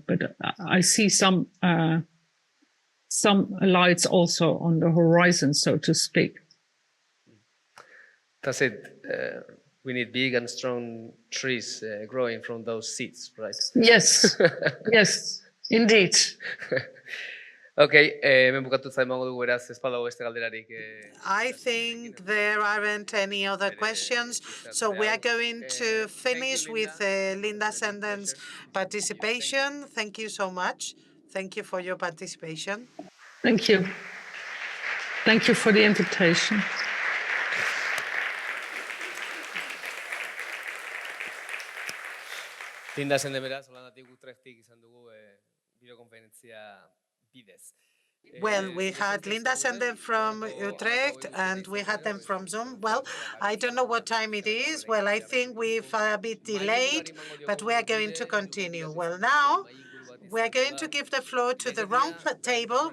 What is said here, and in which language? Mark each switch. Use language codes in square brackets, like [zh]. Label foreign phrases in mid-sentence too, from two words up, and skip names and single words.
[en] But I see some lights also on the horizon, so to speak. That's it. We need big and strong trees growing from those seeds, right? Yes, yes, indeed. [eu] Okay, hemen bukatuta emango dugu beraz, ez badago beste galderarik. [en] I think there aren't any other questions, so we are going to finish with Linda Senden's participation. Thank you so much. Thank you for your participation. Thank you. Thank you for the invitation. [eu] Linda Senden beraz, Holandatik Utrechtik izan dugu bideokonferentzia bidez. [en] Well, we had Linda Senden from Utrecht, and we had them from Zoom. Well, I don't know what time it is. Well, I think we've a bit delayed, but we are going to continue. Well, now we are going to give the floor to the round table.